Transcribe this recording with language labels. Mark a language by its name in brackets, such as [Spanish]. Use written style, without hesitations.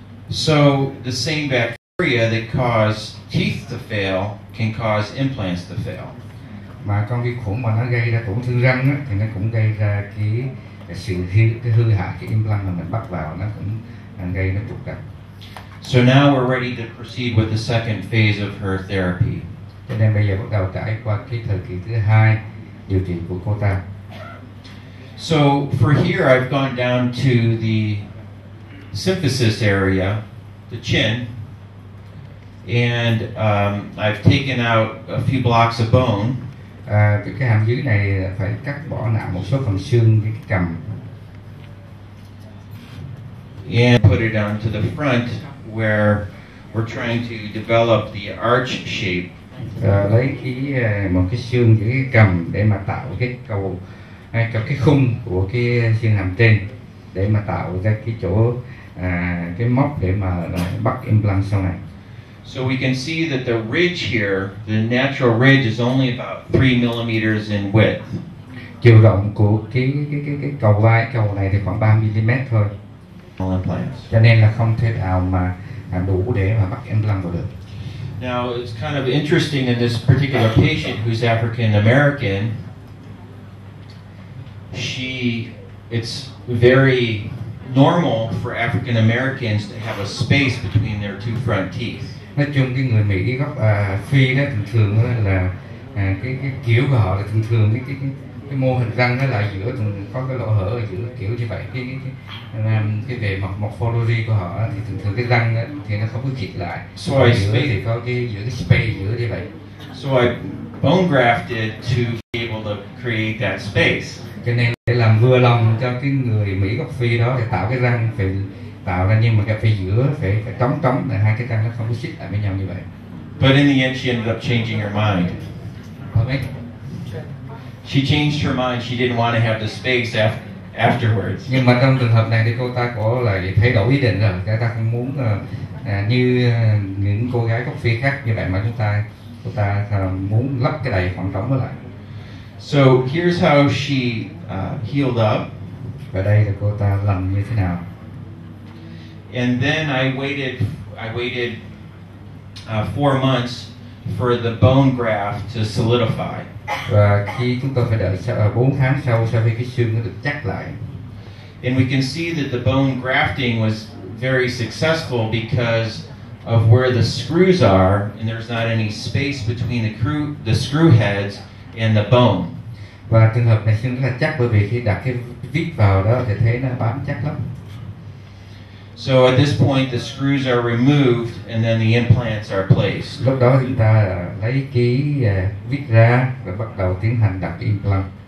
[English] So the same bacteria that cause teeth to fail can cause implants to fail. [Vietnamese] Mà con vi khuẩn mà nó gây ra tổn thương răng á, thì nó cũng gây ra cái hư hại cái implant mà mình bắt vào, nó cũng gây nó trục trặc. [English] So now we're ready to proceed with the second phase of her therapy. [Vietnamese] Cho nên bây giờ bắt đầu trải qua cái thời kỳ thứ hai điều trị của cô ta. [English] So for here I've gone down to the symphysis area, the chin, and I've taken out a few blocks of bone. [Vietnamese] Cái hàm dưới này phải cắt bỏ nạo một số phần xương cái cằm. [English] And put it onto the front where we're trying to develop the arch shape. [Vietnamese] Lấy một cái xương giữa cái cằm để mà tạo cái cái khung của cái xương hàm trên để mà tạo ra cái chỗ cái móc để mà bắt implant sau này. [English] So we can see that the ridge here, the natural ridge, is only about 3 millimeters in width. [Vietnamese] Chiều rộng của cái cầu này thì khoảng 3 mm thôi. Cho nên là không thể nào mà đủ để mà bắt implant vào được. [English] Now it's kind of interesting in this particular patient who's African American. It's very normal for African Americans to have a space between their two front teeth. [Vietnamese] Nói chung cái người Mỹ gốc Phi đó thường là cái kiểu của họ là thường cái mô hình răng nó là giữa có cái lỗ hở ở giữa kiểu như vậy, cái về mặt morphology của họ thì thường cái răng thì nó không có khịt lại, giữa thì có cái giữa cái space giữa như vậy. [English] So I bone grafted to be able to create that space. [Vietnamese] Cho nên để làm vừa lòng cho cái người Mỹ gốc Phi đó thì tạo cái răng phải tạo ra, nhưng mà cái phía giữa phải trống là hai cái răng nó không có xích lại với nhau như vậy. [English] But in the end, she ended up changing her mind. She changed her mind. She didn't want to have the space afterwards. [Vietnamese] Nhưng mà trong trường hợp này thì cô ta có lại thay đổi ý định rồi. Cô ta không muốn như những cô gái gốc Phi khác như vậy, mà cô ta muốn lấp cái đầy khoảng trống đó lại. [English] So here's how she healed up. [Vietnamese] Và đây là cô ta làm như thế nào. [English] And then I waited 4 months for the bone graft to solidify. [Vietnamese] Và khi chúng tôi phải đợi 4 tháng sau khi cái xương nó được chắc lại. [English] And we can see that the bone grafting was very successful because of where the screws are, and there's not any space between the screw heads, and the bone. [Vietnamese] Và trường hợp này xương rất là chắc, bởi vì khi đặt cái vít vào đó thì thấy nó bám chắc lắm. [English] So at this point the screws are removed and then the implants are placed. [Vietnamese] Lúc đó chúng ta lấy cái vít ra và bắt đầu tiến hành đặt implant.